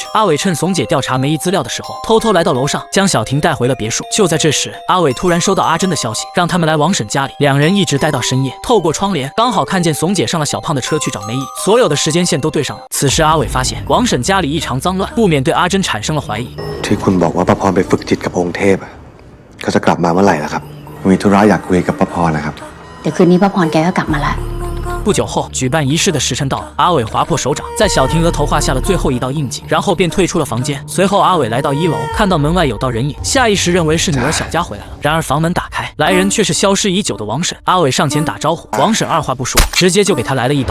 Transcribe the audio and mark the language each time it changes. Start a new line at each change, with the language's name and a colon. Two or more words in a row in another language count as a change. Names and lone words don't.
Chinese: 阿伟趁怂姐调查梅姨资料的时候，偷偷来到楼上，将小婷带回了别墅。就在这时，阿伟突然收到阿珍的消息，让他们来王婶家里。两人一直待到深夜，透过窗帘刚好看见怂姐上了小胖的车去找梅姨，所有的时间线都对上了。此时阿伟发现王婶家里异常脏乱，不免对阿珍产生了怀疑。
Thai: ที่คุณบอกว่าป้าพรไปฝึกจิตกับองค์เทพอะเขาจะกลับมาเมื่อไหร่ล่ะครับมีธุระอยากคุยกับป้าพรนะครับ เดี๋ยวคืนนี้ป้าพรแกก็กลับมาละ
Chinese: 不久后，举办仪式的时辰到了，阿伟划破手掌，在小婷额头画下了最后1道印记，然后便退出了房间。随后，阿伟来到1楼，看到门外有道人影，下意识认为是女儿小佳回来了。然而房门打开，来人却是消失已久的王婶。阿伟上前打招呼，王婶二话不说，直接就给他来了一刀。